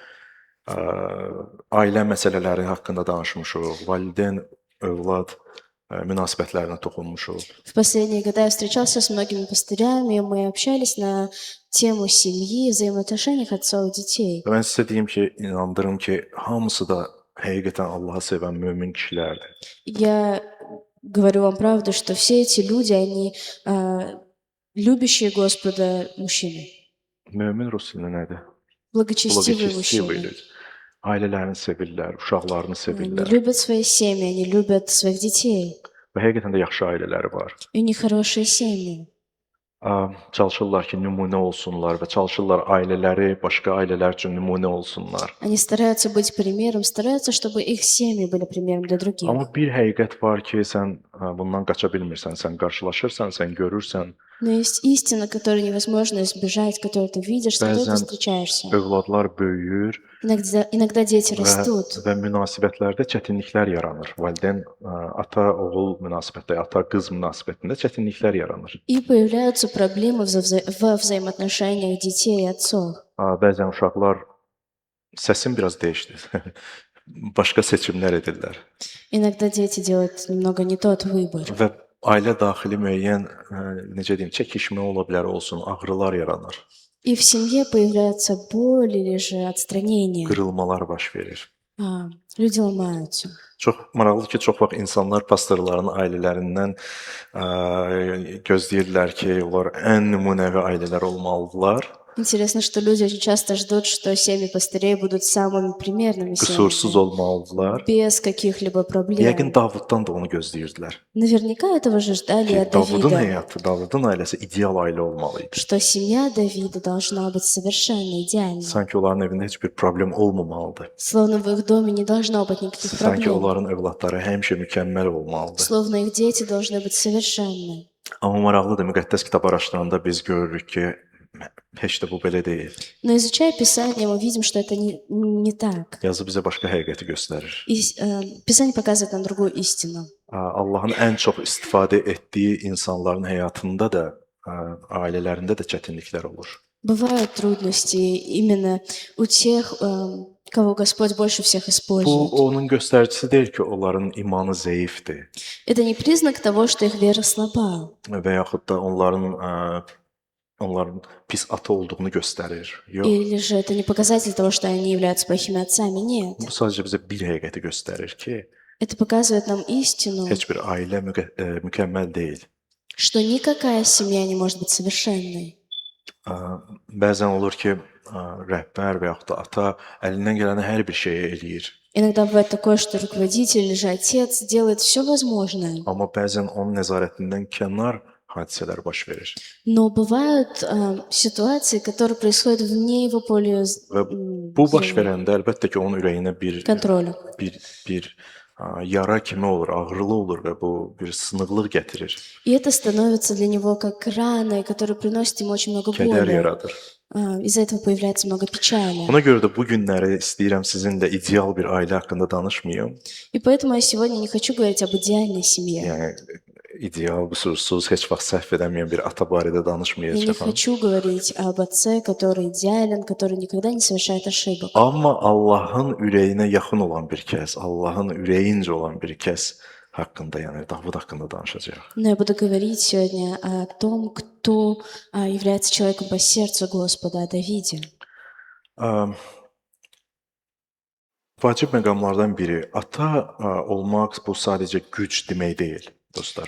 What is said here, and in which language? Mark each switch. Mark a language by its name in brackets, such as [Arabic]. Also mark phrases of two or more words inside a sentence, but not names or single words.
[Azerbaijani] Ailə məsələləri haqqında danışmışıq, valideyn, övlad münasibətlərinə toxunmuşuq. [Russian] В последние годы я встречался с многими пастырями, и мы общались на тему семьи, взаимоотношениях отцов и детей. [Azerbaijani] Mən sizə deyim ki, inandırım ki, hamısı da həqiqətən Allahı sevən mömin kişilərdir. [Russian] Я говорю вам правду, что все эти люди, они любящие Господа мужчины, [Azerbaijani] Mömin rus dilində nədir? [Russian] благочестивые Благочестивые мужчины. люди. [Azerbaijani] Ailələrini sevirlər, uşaqlarını [Russian] Они [Azerbaijani] sevirlər [Russian] любят свои семьи, они любят своих детей. [Azerbaijani] və həqiqətən də yaxşı ailələri var. [Russian] И у них хорошие семьи. [Azerbaijani] Çalışırlar ki, nümunə olsunlar və çalışırlar ailələri başqa ailələr üçün nümunə olsunlar. [Russian] Они стараются быть примером, стараются, чтобы их семьи были примером для других. [Azerbaijani] Amma bir həqiqət var ki, sən bundan qaça bilmirsən, sən qarşılaşırsan, sən görürsən, [Russian] Но есть истина, которую невозможно избежать, которую ты видишь, с которой ты [Azerbaijani] bəzən [Russian] встречаешься. [Azerbaijani] övladlar böyüyür [Russian] Иногда дети [Azerbaijani] və, [Russian] растут, [Azerbaijani] və münasibətlərdə çətinliklər yaranır. Valideyn ata-oğul münasibətdə, ata-qız münasibətində çətinliklər yaranır. [Russian] и появляются проблемы во взаимоотношениях детей и отцов. [Azerbaijani] Bəzən uşaqlar səsin biraz dəyişdi. Başqa seçimlər edirlər [Russian] Иногда дети делают немного не тот выбор. [Azerbaijani] və ailə daxili müəyyən necə deyim, çəkişmə ola bilər olsun, ağrılar yaranır, [Russian] И в семье появляется боль или же отстранение. [Azerbaijani] qırılmalar baş verir. [Russian] Люди ломаются. [Azerbaijani] Çox maraqlıdır ki, çox vaxt insanlar pastorların ailələrindən gözləyirlər ki, onlar ən nümunəvi ailələr olmalıdırlar. [Russian] Интересно, что люди очень часто ждут, что семьи пастырей будут самыми примерными [Azerbaijani] Qüsursuz [Russian] семьями, [Azerbaijani] olmalıdırlar. [Russian] без каких-либо [Azerbaijani] Yəqin [Russian] проблем. [Azerbaijani] Davuddan da onu gözləyirdilər. [Russian] Наверняка этого же ждали [Azerbaijani] Ki, [Russian] от [Azerbaijani] Davudun [Russian] Давида, [Azerbaijani] həyatı, Davudun ailəsi ideal ailə olmalı idi. [Russian] что семья Давида должна быть совершенно идеальной. [Azerbaijani] Sanki onların evində heç bir problem olmamalıdır. [Russian] Словно в их доме не должно быть никаких [Azerbaijani] Sanki [Russian] проблем. [Azerbaijani] onların övladları həmişə mükəmməl olmalıdır. [Russian] Словно их дети должны быть совершенны. [Azerbaijani] Amma maraqlıdır, müqəddəs kitab araşdıranda biz görürük ki, heç də bu belə deyil. [Russian] Но изучая Писание, мы видим, что это не так. [Azerbaijani] Yazı bizə başqa həqiqəti göstərir. [Russian] И Писание показывает нам другую истину. [Azerbaijani] Allahın ən çox istifadə etdiyi insanların həyatında da, ailələrində də çətinliklər olur. [Russian] Бывают трудности именно у тех, кого Господь больше всех [Azerbaijani] Bu [Russian] использует. [Azerbaijani] onun göstəricisi deyil ki, onların imanı zəifdir [Russian] Это не признак того, что их вера слаба, [Azerbaijani] və yaxud da onların pis ata olduğunu göstərir. Yox, [Russian] или же это не показатель того, что они являются плохими отцами. Нет. [Azerbaijani] bu sadəcə bizə bir həqiqəti göstərir ki, [Russian] Это показывает нам истину, [Azerbaijani] heç bir ailə mükəmməl deyil. [Russian] что никакая семья не может быть совершенной. [Azerbaijani] Bəzən olur ki, rəhbər və yaxud da ata əlindən gələni hər bir şeyi eləyir. [Russian] Иногда бывает такое, что руководитель или же отец делает все возможное. [Azerbaijani] Amma bəzən onun nəzarətindən kənar hadisələr baş verir. [Russian] Но бывают ситуации, которые происходят вне его поля [Azerbaijani] Və bu baş [Russian] зрения, [Azerbaijani] verəndə əlbəttə ki, onun ürəyinə [Russian] контроля. [Azerbaijani] bir yara kimi olur, ağrılı olur və bu bir sınıqlıq gətirir, [Russian] И это становится для него как рана, которая приносит ему очень много [Azerbaijani] kədər [Russian] боли. [Azerbaijani] yaradır. [Russian] Из-за этого появляется много печали. [Azerbaijani] Buna görə də bu günləri istəyirəm sizinlə ideal bir ailə haqqında danışmayım. [Russian] И поэтому я сегодня не хочу говорить об идеальной семье. [Azerbaijani] Yəni ideal, qüsursuz, heç vaxt səhv edəməyən bir ata barədə [Russian] Я не [Azerbaijani] danışmayacağam. [Russian] хочу говорить об отце, который идеален, который никогда не совершает ошибок. [Azerbaijani] Amma Allahın ürəyinə yaxın olan bir kəs, Allahın ürəyincə olan bir kəs haqqında, yəni Davud haqqında danışacağıq. [Russian] Но я буду говорить сегодня о том, кто является человеком по сердцу Господа, о Давиде. [Azerbaijani] Vacib məqamlardan biri ata olmaq bu sadəcə güc demək deyil, dostlar.